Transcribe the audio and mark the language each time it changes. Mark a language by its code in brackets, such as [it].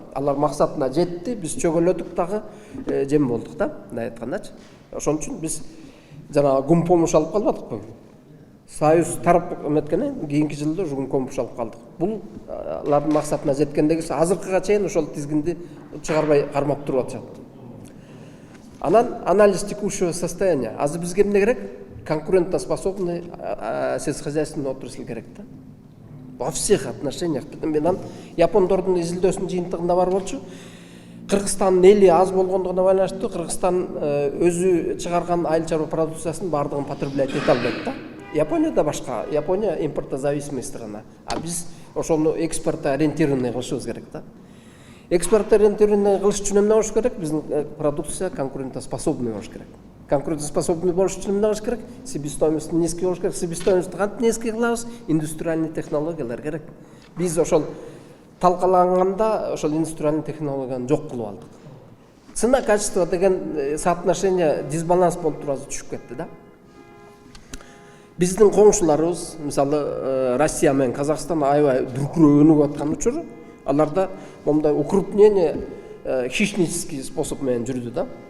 [ky] Алар максатына жетти, биз чөгөлөдүк дагы, жем болдук да, мындай айткандачы. Ошон үчүн биз жанагы гум помощь алып калбадыкпы. Союз тарап эметкенен кийинки жылда уже гум помощь алып калдык. Бул алардын максатына жеткендеги азыркыга чейин ошол тизгинди чыгарбай кармап туруп атышат. Анан [ru] анализ текущего состояния. [ky] Азыр бизге эмне керек? [ru] Конкурентоспособный сельскохозяйственный отрасль [ky] керек да. [ru] Во всех отношениях. [ky] Менен япондордун изилдөөсүнүн жыйынтыгында бар болчу. Кыргызстандын эли аз болгондугуна байланыштуу Кыргызстан өзү чыгарган айыл чарба продукциясынын баардыгын потреблять эте албайт да. Японияда башка, Япония [ru] импортозависимый страна, [ky] а биз ошону экспортто ориентированный кылышыбыз керек да. Экспортто ориентированный кылыш үчүн эмне болуш керек? Биздин продукция конкурентоспособный болуш керек. Конкурентоспособный болуш үчүн эмне кылыш керек? Себестоимость низкий болуш керек. Себестоимость кантип низкий кылабыз? Индустриальный технологиялар керек. Биз ошол талкаланганда ошол индустриальный технологияны жок кылып алдык. [ru] Цена качество [ky] деген [ru] соотношение дисбаланс [ky] болуп туруп түшүп кетти да. Биздин коңшуларыбыз, мисалы Россия менен Казакстан аябай дүркүрөө өнүгүп аткан учуру, аларда момундай [ru] укрупнение хищнический способ [ky] менен жүрдү да.